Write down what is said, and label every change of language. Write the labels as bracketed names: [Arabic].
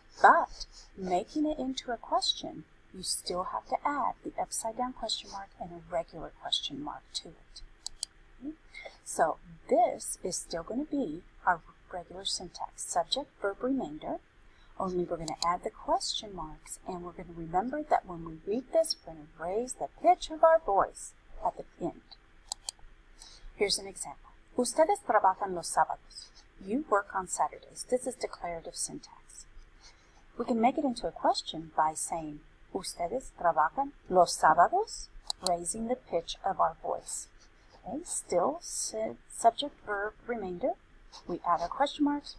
[English] But making it into a question, you still have to add the upside down question mark and a regular question mark to it. Okay? So this is still going to be our regular syntax, subject, verb, remainder, only we're going to add the question marks, and we're going to remember that when we read this, we're going to raise the pitch of our voice at the end. Here's an example. [Spanish] Ustedes trabajan los sábados. [English] You work on Saturdays. This is declarative syntax. We can make it into a question by saying, [Spanish] Ustedes trabajan los sábados, [English] raising the pitch of our voice. Okay, still subject, verb, remainder. We add our question marks.